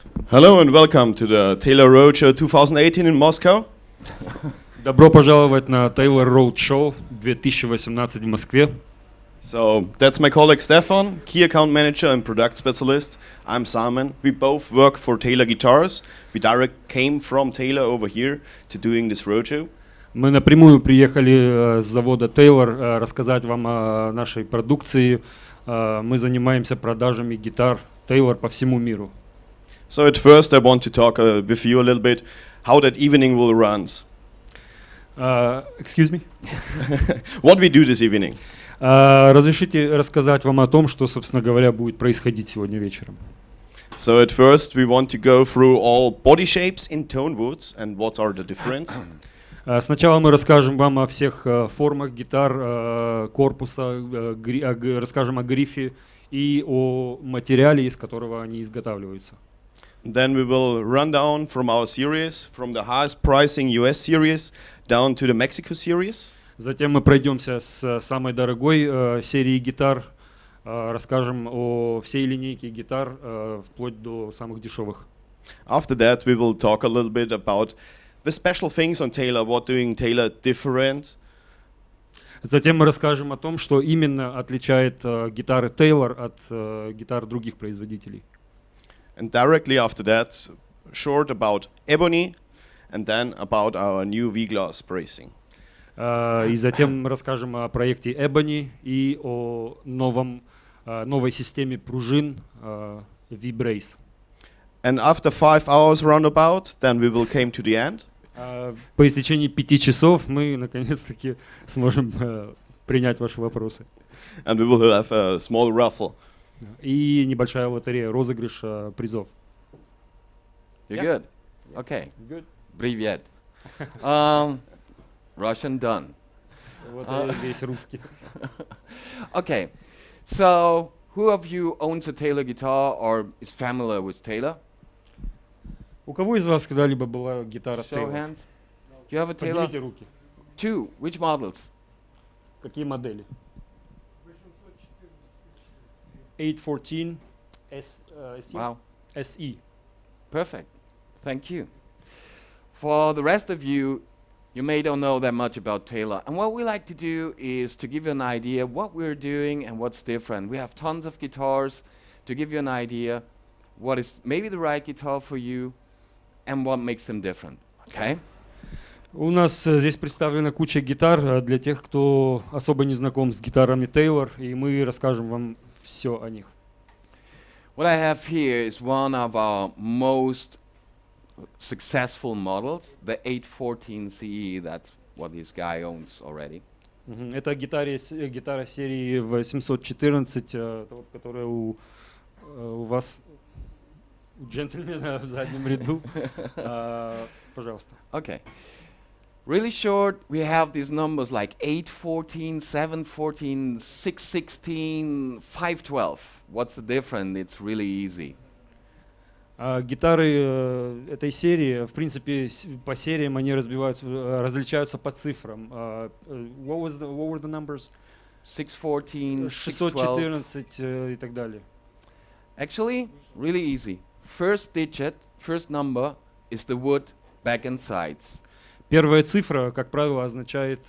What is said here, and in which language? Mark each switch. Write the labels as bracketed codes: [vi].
[en] Hello and welcome to the Taylor Roadshow 2018 in Moscow. [ru] Добро пожаловать на Taylor Road Show 2018 в Москве. [en] So that's my colleague Stefan, key account manager and product specialist. I'm Simon. We both work for Taylor Guitars. We direct came from Taylor over here to doing this roadshow. [ru] Мы напрямую приехали с завода Taylor рассказать вам о нашей продукции. Мы занимаемся продажами гитар Taylor по всему миру. [en] So at first I want to talk with you a little bit how that evening will run. Excuse me? What we do this evening. [ru] Разрешите рассказать вам о том, что, собственно говоря, будет происходить сегодня вечером. [en] So at first we want to go through all body shapes in tone woods and what are the difference. [ru] Сначала мы расскажем вам о всех формах гитар, корпуса, расскажем о грифе и о материале, из которого они изготавливаются. [en] Then we will run down from our series, from the highest pricing US series down to the Mexico series. [ru] Затем мы пройдемся с самой дорогой серии гитар, расскажем о всей линейке гитар, вплоть до самых дешевых. [en] After that, we will talk a little bit about the special things on Taylor, what doing Taylor different. [ru] Затем мы расскажем о том, что именно отличает гитары Taylor от гитар других производителей. [en] And directly after that, short about Ebony, and then about our new V-Glass bracing. [ru] И затем расскажем о проекте Ebony и о новой системе пружин V-Brace. [en] And after 5 hours roundabout, then we will came to the end. [ru] По истечении 5 часов мы наконец-таки сможем принять ваши вопросы. [en] And we will have a small raffle. [ru] И небольшая лотерея, розыгрыш призов. [en] You're good? Okay. Good. [ru] Привет. [en] Russian done. [ru] Вот весь русский. [en] Okay. So, who of you owns a Taylor guitar or is familiar with Taylor? [ru] У кого из вас когда-либо была гитара [en] Show Taylor? hands. You have a Taylor? [ru] Поднимите руки. [en] Two. Which models? [ru] Какие модели? [en] 814 Wow. SE. Perfect. Thank you. For the rest of you, you may don't know that much about Taylor. And what we like to do is to give you an idea what we're doing and what's different. We have tons of guitars to give you an idea what is maybe the right guitar for you and what makes them different. Okay? [ru] У нас здесь представлена куча гитар для тех, кто особо не знаком с гитарами Taylor, и мы расскажем вам все о них. [en] What I have here is one of our most successful models, the 814 CE. That's what this guy owns already. [ru] Это гитара серии 814, которая у вас, у джентльмена в заднем ряду. Пожалуйста. [en] Okay. Really short, we have these numbers like 814, 714, 616, 512. What's the difference? It's really easy. [ru] Гитары этой серии, в принципе, по сериям они различаются по цифрам. [en] What were the numbers? 614, [ru] 614 и так далее. [en] Actually, really easy. First digit, first number is the wood back and sides. [ru] Первая цифра, как правило, означает